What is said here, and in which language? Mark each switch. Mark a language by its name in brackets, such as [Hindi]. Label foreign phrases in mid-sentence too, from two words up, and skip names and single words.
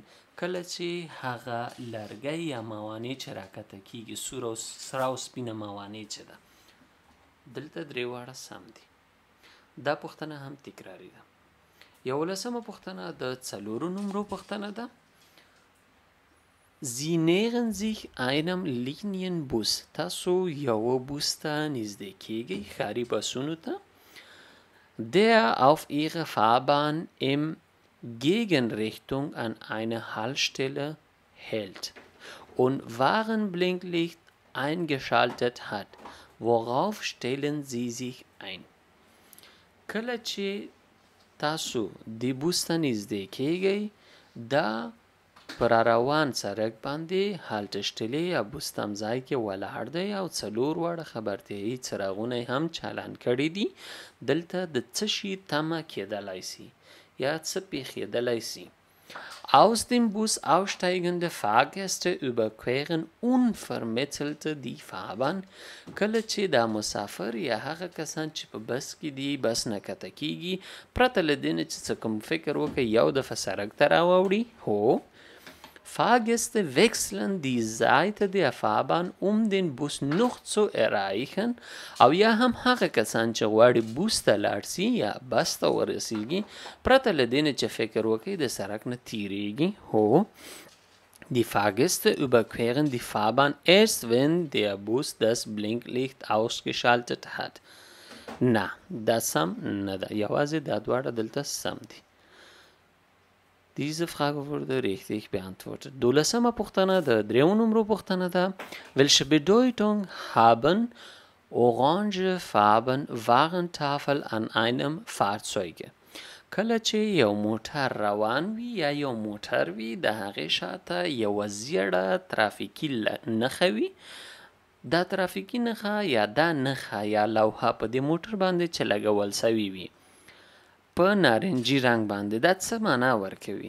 [Pashto] کله چې هغه لرګی یا موانع چې راکته کیږي، سور او سره او سپینه موانع چې ده. دلته درې واړه سم دي. دا پوښتنه هم تکراري ده. 11مه پوښتنه د 4 نمرو پوښتنه ده. [German] Sie nähern sich einem Linienbus. [Pashto] تاسو یو بوس ته نږدې کیږئ، ښاري بسونو ته. [German] Der auf ihrer Fahrbahn im Gegenrichtung an einer Haltestelle hält und Warnblinklicht eingeschaltet hat. Worauf stellen Sie sich ein؟ [Pashto] کله چې تاسو د بوس ته نږدې کیږئ، دا پر روان سړک باندې هالټشتلې یا بوس تمځای کې ولاړ دی او 4 واړه خبرتیایي څراغونه هم چالان کړي دي. دلته د څه شي تمه کېدلی سي یا څه پیښېدلی سي. [German] Aus dem Bus aussteigende Fahrgäste überqueren unvermittelt die Fahrbahn. [Pashto] کله چې دا مسافر یا هغه کسان چې په بس کې دي بس نه کته کیږي پرته له دې نه چې څه کوم فکر وکړي یو دفعه سړک ته راواوړي. هو. [German] Fahrgäste wechseln die Seite der Fahrbahn, um den Bus noch zu erreichen. [Pashto] او یا هم هغه کسان چې غواړي بوس ته لاړ سي یا بس ته ورسیږي پرته له دې نه چې فکر وکړي د سړک نه تیریږي. هو. [German] Die Fahrgäste überqueren die Fahrbahn erst, wenn der Bus das Blinklicht ausgeschaltet hat. [Pashto] نه دا سم نه ده، یوازې دا دواړه دلته سم دي. [German] Diese Frage wurde richtig beantwortet. [Pashto] 12مه پوښتنه د 3 نمرو پوښتنه ده. [German] Welche Bedeutung haben orangefarben Warentafel an einem Fahrzeug؟ [Pashto] کله چې یو موټر روان وي یا یو موټر وي د هغې شاته یوه زیړه ترافیکي نښه وي. دا ترافیکي نښه یا دا نښه یا لوحه په دې موټر باندې چې لګول سوي وي په نارنجي رنګ باندې، دا څه معنا ورکوي؟